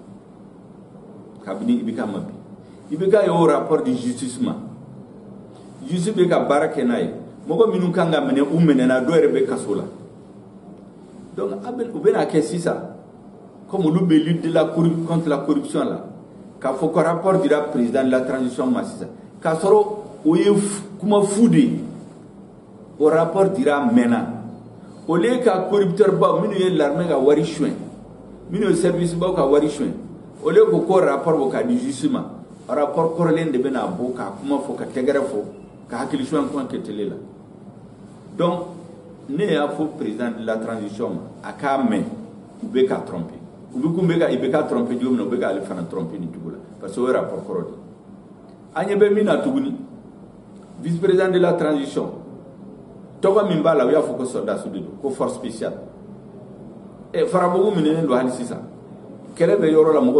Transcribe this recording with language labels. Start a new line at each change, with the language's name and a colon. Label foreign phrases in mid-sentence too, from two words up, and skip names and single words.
Bambara: kabini IBK ma bi IBK y'o rapport di justice ma justice bɛ ka baara kɛ n'a ye mɔgɔ minnu kan ka minɛ u minɛna dɔw yɛrɛ bɛ kaso la donc u bɛna kɛ sisan comme olu bɛ
French: lutte contre la corruption
Bambara: la k'a fɔ ko rapport dira
French: président de la transition
Bambara: ma sisan k'a sɔrɔ o ye kuma fu de ye o rapport dira mɛnna
French: au lieu
Bambara: ka corrupteur baw minnu ye l'armée ka wari suɲɛ minnu ye service baw ka wari suɲɛ au lieu ko rapport bɔ ka di justice ma rapport kɔrɔlen de bɛna bɔ ka kuma fɔ ka tɛgɛrɛ fɔ ka hakili suɲɛ kuma kɛ télé la donc ne y'a fɔ
French: président de la transition
Bambara: ma a k'a mɛn u bɛ ka tromper u bɛ kun bɛ ka IBK tromper cogo min na u bɛ ka ale fana tromper nin cogo la parce que o ye rapport kɔrɔ de an ɲɛ bɛ min na tuguni
French: vice président de la transition
Bambara: tɔgɔ min b'a la u y'a fɔ ko soldats de don ko
French: force spéciale
Bambara: farabugu minenen do hali sisan kɛlɛ bɛ yɔrɔ la mɔgɔ